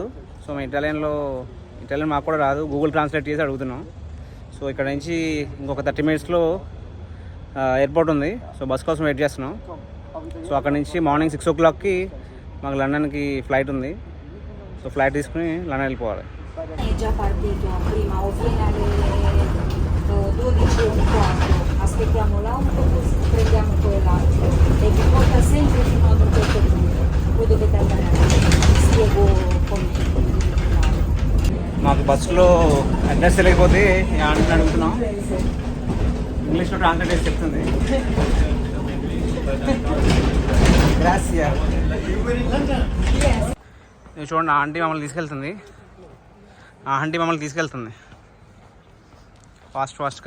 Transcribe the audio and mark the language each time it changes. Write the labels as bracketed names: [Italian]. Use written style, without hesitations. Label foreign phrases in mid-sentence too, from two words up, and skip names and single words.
[Telugu] సో మేము ఇటాలియన్ మాకు కూడా రాదు, గూగుల్ ట్రాన్స్లేట్ చేసి అడుగుతున్నాం. సో ఇక్కడ నుంచి ఇంకొక 30 minutesలో ఎయిర్పోర్ట్ ఉంది. సో బస్ కోసం వెయిట్ చేస్తున్నాం. సో అక్కడ నుంచి [English] morning 6 o'clock [Telugu] కి మాకు లండన్కి ఫ్లైట్ ఉంది. సో ఫ్లైట్ తీసుకుని లండన్ వెళ్ళిపోవాలి. [Italian] È già partito prima o viene alle 12:15, aspettiamo l'autobus, prendiamo quell'altro e vi porta sempre fino ad un certo punto. Voi dovete andare avanti, vi spiego come funziona. [Telugu] మాకు బస్సులో అడ్రస్ తెలియకపోతే ఆంటీని అడుగుతున్నాం. ఇంగ్లీష్లో ట్రాన్స్లేట్ చేసి చెప్తుంది. గ్రాసియా. చూడండి ఆంటీ మమ్మల్ని తీసుకెళ్తుంది ఫాస్ట్గా.